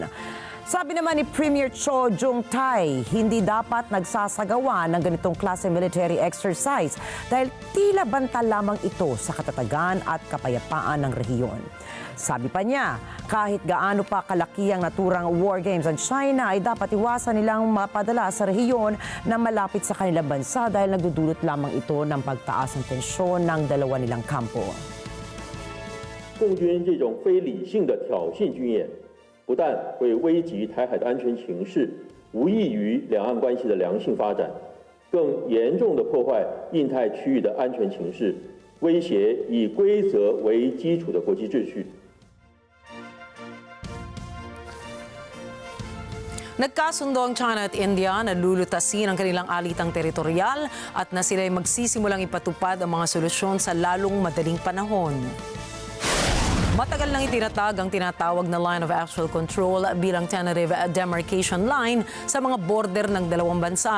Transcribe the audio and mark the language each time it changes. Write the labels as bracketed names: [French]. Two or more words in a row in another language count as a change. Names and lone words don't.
[Filipino] Sabi naman ni Premier Cho Jung-tai, hindi dapat nagsasagawa ng ganitong klase [English] military exercise [Filipino] dahil tila banta lamang ito sa katatagan at kapayapaan ng rehiyon. Sabi pa niya, kahit gaano pa kalaki ang naturang [English] war games [Filipino] ang China ay dapat iwasan nilang mapadala sa rehiyon na malapit sa kanilang bansa dahil nagdudulot lamang ito ng pagtaas ng tensyon ng dalawa nilang kampo. [Chinese] 共军这种非理性的挑衅军演 不但会危及台海的安全情势，无益于两岸关系的良性发展，更严重地破坏印太区域的安全情势，威胁以规则为基础的国际秩序。 [Filipino] Nagkasundo ang China at India na lulutasin ang kanilang alitang teritorial at na sila'y magsisimulang ipatupad ang mga solusyon sa lalong madaling panahon. Matagal nang itinatag ang tinatawag na [English] line of actual control [Filipino] bilang [English] tentative demarcation line [Filipino] sa mga border ng dalawang bansa.